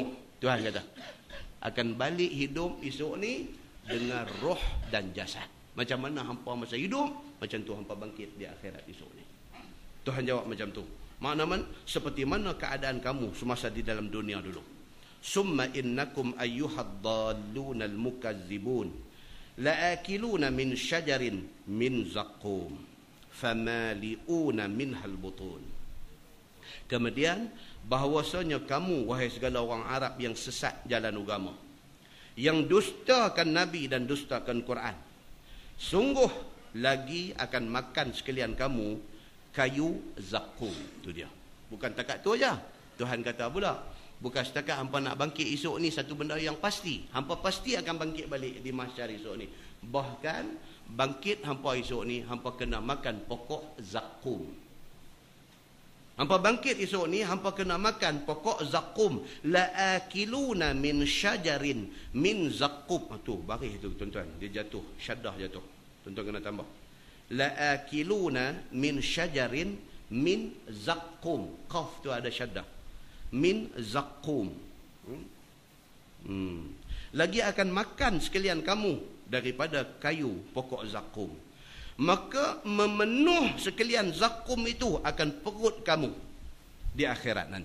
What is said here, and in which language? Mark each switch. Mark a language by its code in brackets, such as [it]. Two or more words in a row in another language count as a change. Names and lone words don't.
[ms] Tuhan kata akan balik hidup esok ni dengan roh dan jasad. Macam mana hampa masa hidup, macam tu hampa bangkit di akhirat esok ni. Tuhan jawab macam tu. Maknanya seperti mana keadaan kamu semasa di dalam dunia dulu. [ar] ثم إنكم أيها الضالون المكذبون لآكلون من شجر من زقوم فمالئون منها البطون. [ms] Kemudian bahawasanya kamu, wahai segala orang Arab yang sesat jalan agama, yang dustakan Nabi dan dustakan Quran, sungguh lagi akan makan sekalian kamu kayu zaqqum. Itu dia. Bukan takat tu aja. Tuhan kata pula, bukan setakat hampa nak bangkit esok ni satu benda yang pasti. Hampa pasti akan bangkit balik di mahsyar esok ni. Bahkan bangkit hampa esok ni, hampa kena makan pokok zaqqum. Hampa bangkit esok ni, hampa kena makan pokok zaqqum. [ar] لآكلون من شجر من زقوم. [ms] Tu baris tu tuan-tuan, dia jatuh, syaddah jatuh. Tuan-tuan kena tambah. [ar] لآكلون من شجر من زقوم. [ms] Qaf tu ada syaddah. [ar] من زقوم. [ms] Lagi akan makan sekalian kamu daripada kayu pokok zaqqum. Maka memenuh sekalian zaqqum itu akan perut kamu di akhirat nanti.